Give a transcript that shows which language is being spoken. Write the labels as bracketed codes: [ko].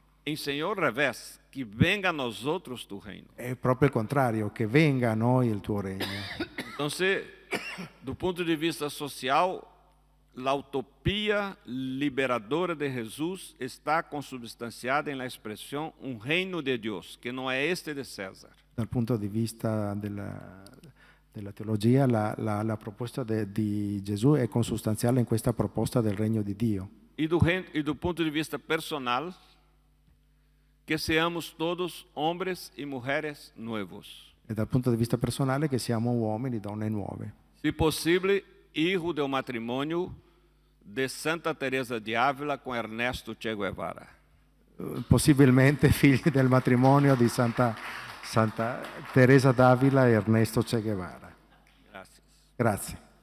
[pt] Ensinou ao revés, [es] que venga [pt] a nós outros tu reino. [it] È proprio il contrario, che venga a noi il tuo regno. [pt] Então, do ponto de vista social, a utopia liberadora de Jesus está consubstanciada na expressão um reino de Deus, que não é este de César. [it] Dal punto di vista della teologia, la proposta di Gesù è consustanziale in questa proposta del regno di Dio. [pt] E do ponto de vista personal, [es] que seamos [pt] todos homens e mulheres novos. [it] E dal punto di vista personale che siamo uomini, donne nuove. [pt] Se possível, hijo do matrimônio de Santa Teresa de Ávila com Ernesto Che Guevara. [it] Possibilmente figli del matrimonio di Santa Teresa d'Avila e Ernesto Che Guevara. [pt] Graças. [it] Grazie.